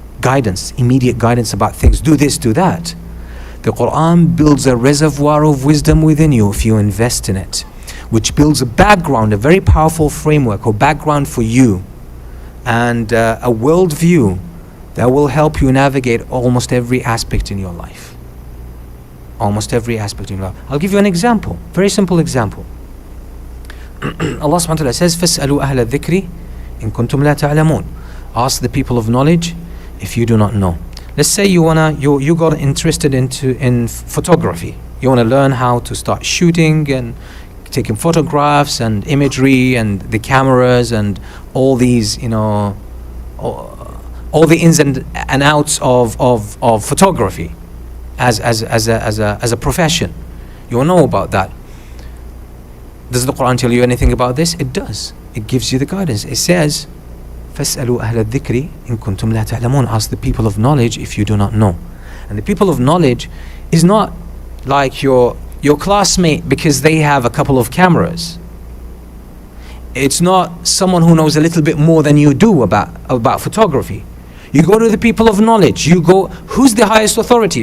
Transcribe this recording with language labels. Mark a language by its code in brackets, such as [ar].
[en] guidance, immediate guidance about things. Do this, do that. The Qur'an builds a reservoir of wisdom within you if you invest in it, which builds a background, a very powerful framework or background for you, and a worldview that will help you navigate almost every aspect in your life. Almost every aspect in your life. I'll give you an example, very simple example. Allah subhanahu wa ta'ala says, [ar] فَاسْأَلُوا أَهْلَ الذِّكْرِ إِن كُنْتُمْ لَا تَعْلَمُونَ. [en] Ask the people of knowledge if you do not know. Let's say you got interested in photography. You want to learn how to start shooting and taking photographs and imagery and the cameras and all these, all the ins and outs of photography as a profession. You will know about that. Does the Quran tell you anything about this? It does. It gives you the guidance. It says, [ar] فَاسْأَلُوا أَهْلَ الذِّكْرِ إِن كُنْتُمْ لَا تَعْلَمُونَ. [en] Ask the people of knowledge if you do not know. And the people of knowledge is not like your classmate because they have a couple of cameras. It's not someone who knows a little bit more than you do about photography. You go to the people of knowledge. You go, who's the highest authority?